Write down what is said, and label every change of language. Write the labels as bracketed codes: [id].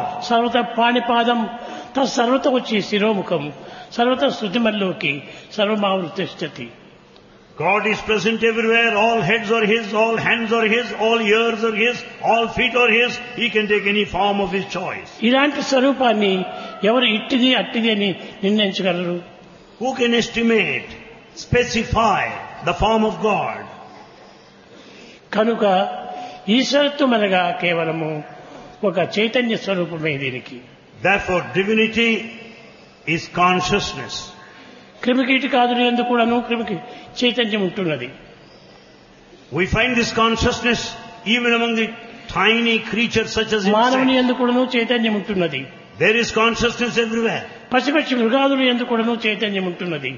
[sa] సర్వత పాణిపాదం తర్వత వచ్చి శిరోముఖం సర్వత శృతిమల్లోకి సర్వమావులు తిష్టతి. [en] God is present everywhere, all heads are His, all hands are His, all ears are His, all feet are His, He can take any form of His choice. [te] ఇలాంటి స్వరూపాన్ని ఎవరు ఇట్టిది అట్టిది అని నిర్ణయించగలరు? [en] Who can estimate, specify the form of God? [te] కనుక ఈశ్వరత్వం అనగా కేవలము ఒక చైతన్య స్వరూపమే దీనికి. [en] Therefore, divinity is consciousness. [te] క్రిమికీటి కాదు ఎందుకు కూడాను క్రిమికి చైతన్యం ఉంటున్నది. [en] we find this consciousness even among the tiny creature such as [te] మానవుని ఎందుకు కూడాను చైతన్యం ఉంటున్నది. [en] There is consciousness everywhere. [te] పశుపక్షి మృగాదులు ఎందుకు కూడాను చైతన్యం ఉంటున్నది.